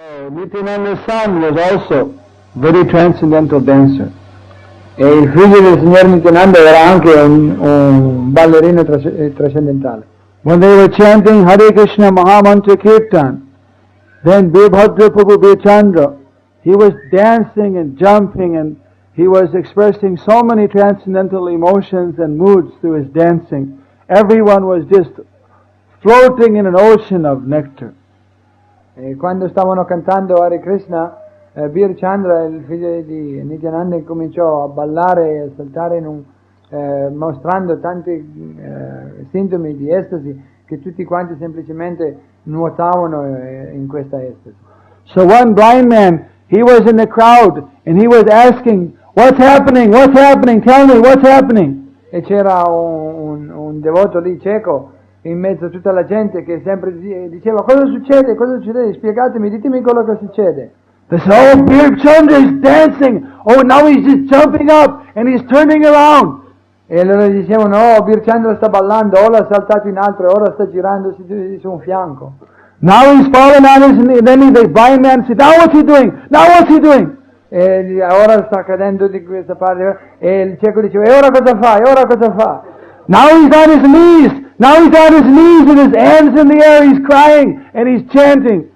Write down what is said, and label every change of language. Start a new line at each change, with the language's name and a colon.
English: Nityananda's son was also very transcendental dancer.
Italian: E il figlio del signor Nityananda era anche un ballerino trascendentale.
English: When they were chanting Hare Krishna Mahamantra Kirtan, then Virbhadra Prabhu Birchandra, he was dancing and jumping and he was expressing so many transcendental emotions and moods through his dancing. Everyone was just floating in an ocean of nectar.
Italian: E quando stavano cantando Hare Krishna, Birchandra, il figlio di Nityananda, cominciò a ballare e a saltare mostrando tanti sintomi di estasi che tutti quanti semplicemente nuotavano in questa estasi.
English: So one blind man, he was in the crowd and he was asking, "What's happening? What's happening? Tell me, what's happening?"
Italian: E c'era un devoto lì cieco in mezzo a tutta la gente che sempre diceva: "Cosa succede? Cosa succede? Spiegatemi, ditemi quello che succede."
English: They said, "Oh, Birchandra is dancing. Oh, now he's just jumping up and he's turning around."
Italian: E allora dicevano: "Oh, Birchandra sta ballando, ora è saltato in alto e ora sta girandosi su un fianco."
English: Now he's fallen on his knee. Then the blind man said, "Now what's he doing? Now what's he doing?"
Italian: E ora sta cadendo di questa parte. E il cieco diceva: "E ora cosa fa? E ora cosa fa?"
English: Now he's on his knees. Now he's on his knees with his hands in the air. He's crying and he's chanting.